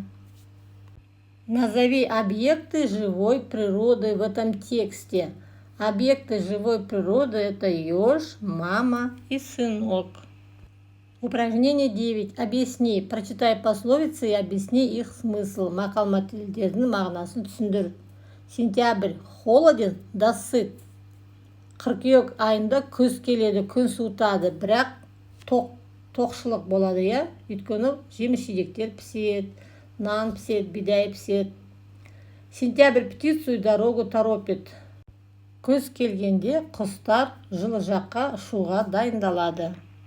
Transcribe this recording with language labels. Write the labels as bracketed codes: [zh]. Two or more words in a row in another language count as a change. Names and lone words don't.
[ru] Назови объекты живой природы в этом тексте. Объекты живой природы – это еж, мама и сынок. Упражнение 9. Объясни. Прочитай пословицы и объясни их смысл. [kk] Мақал мәтелдердің мағынасын түсіндір. [ru] Сентябрь – холоден да сыт. [kk] Қыркүйек айында күз келеді, күн суытады, бірақ тоқшылық болады, иә? Өйткені жеміс-жидектер піседі, нан піседі, бидай піседі. [ru] Сентябрь птицу и дорогу торопит. [kk] Күз келгенде құстар жылы жаққа ұшуға дайындалады.